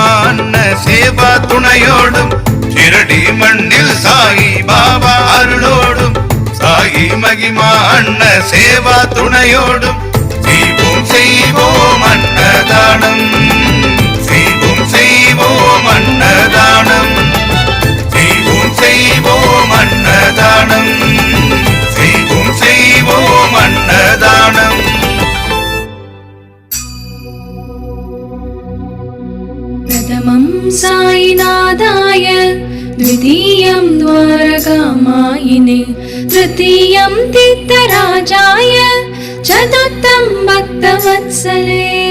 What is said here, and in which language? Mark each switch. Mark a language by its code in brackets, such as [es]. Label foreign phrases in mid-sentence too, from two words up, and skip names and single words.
[ta] அன்ன சேவா துணையோடும் ஷிரடி மண்ணில் சாயி பாபா அருளோடும் சாயி மகிமா அன்ன சேவா துணையோடும் செய்வோம் அன்னதானம் செய்வோம் அன்னதானம் செய்வோம் அன்னதானம் செய்வோம் அன்னதானம். [sa] प्रथमं साईनाथाय द्वितीयं द्वारकामायिने तृतीयं तीर्थराजाय चतुर्थं भक्तवत्सले.